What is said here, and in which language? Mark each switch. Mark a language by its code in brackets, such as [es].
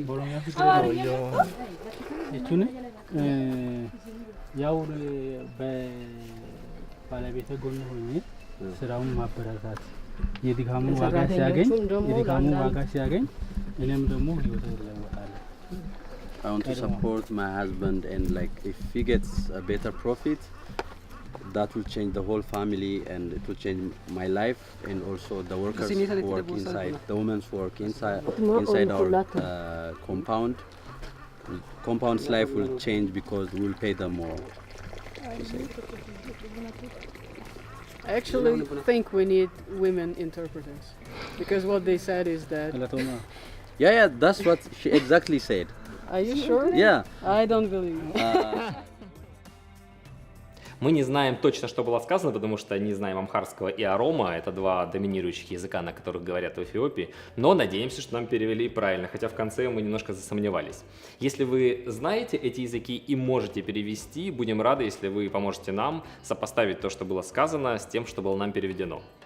[om] boromiyaa fituu jechuun [am] ያው በባለቤቴ ጎን ሆኜ ስራውን ማበረታታት የድካሙን ዋጋ ሲያገኝ እኔም ደግሞ ህይወቴ ይለወጣል። [en] I want to support my husband, and like if he gets a better profit, that will change the whole family, and it will change my life, and also the workers who work inside, the women who work inside our compound. Compound's life will change because we'll pay them more. I actually think we need women interpreters because what they said is that. Yeah, that's what she exactly said. Are you sure? Yeah. I don't believe you. [ru] Мы не знаем точно, что было сказано, потому что не знаем амхарского и арома. Это два доминирующих языка, на которых говорят в Эфиопии. Но надеемся, что нам перевели правильно, хотя в конце мы немножко засомневались. Если вы знаете эти языки и можете перевести, будем рады, если вы поможете нам сопоставить то, что было сказано, с тем, что было нам переведено.